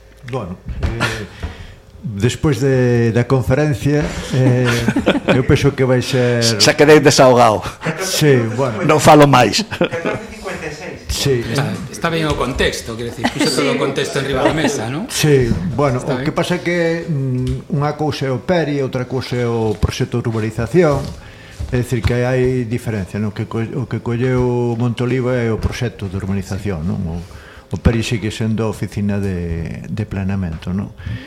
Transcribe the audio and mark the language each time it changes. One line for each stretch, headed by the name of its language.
Spanish: Bueno, después de la conferencia, yo pienso que vais a ser... Se quedé desahogado. Sí, bueno.
Galician: No falo más. Sí. Está bien o contexto,
Spanish: quiero decir,
Galician: puso todo o contexto en riba da mesa, ¿no? Sí, bueno, o que pasa que unha cousa é o PERI, outra cousa é o proxecto de urbanización, é dicir, que hai diferencia, ¿no? O que colleu Monteoliva é o proxecto de urbanización, ¿no? O PERI sigue sendo a oficina de planeamento, ¿no?